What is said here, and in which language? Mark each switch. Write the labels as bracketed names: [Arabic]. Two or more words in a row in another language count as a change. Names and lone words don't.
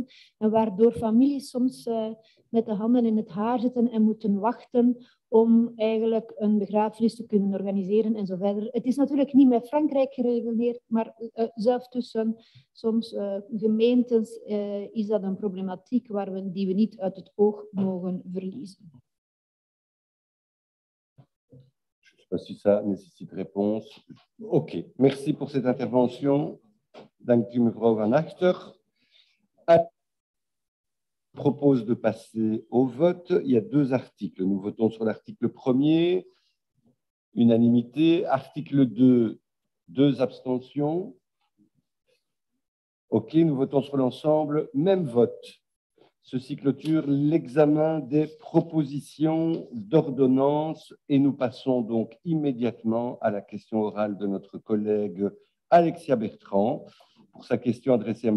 [Dutch] En waardoor families soms met de handen in het haar zitten en moeten wachten om eigenlijk een begrafenis te kunnen organiseren en zo verder. Het is natuurlijk niet met Frankrijk gereguleerd, maar zelfs tussen soms gemeentes is dat een problematiek die we niet uit het oog mogen verliezen. [French] Je ne sais pas si ça nécessite réponse. OK. Merci pour cette intervention. [Dutch] Dank u, mevrouw Van Achter. [French] Je propose de passer au vote. Il y a 2 articles. Nous votons sur l'article 1er, unanimité. Article 2, 2 abstentions. OK, nous votons sur l'ensemble. Même vote. Ceci clôture l'examen des propositions d'ordonnance et nous passons donc immédiatement à la question orale de notre collègue Alexia Bertrand pour sa question adressée à M.